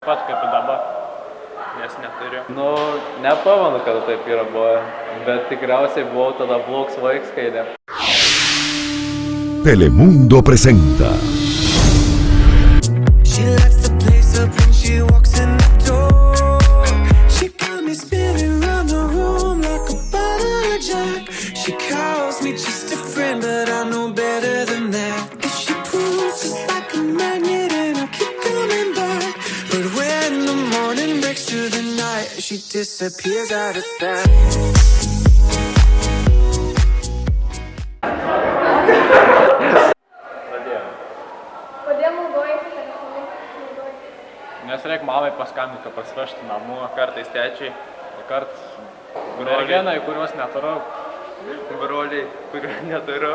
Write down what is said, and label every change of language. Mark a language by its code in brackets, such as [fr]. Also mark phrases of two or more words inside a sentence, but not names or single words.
[lt] Pat kaip ir dabar, nes neturiu. Nu, nepamenu, kada taip yra buvę, bet tikriausiai buvau tada blogs vaiks, kai ne. [es] Telemundo presenta. [en] She lights the place up when she walks in the door. She got me spinning around the room like a bottle of Jack. She calls me just a friend, but I know better than that. If she pulls just like a magnet and I keep coming back. But when the morning breaks through the night, she disappears out of sight. [lt] Kodėl naudojasi telefonai? Nes reikia mamai paskambinti, kad prasivežtų namų, kartais tėčiai, kartais merginai, kuriuos neturiu, broliai, kuriuos neturiu.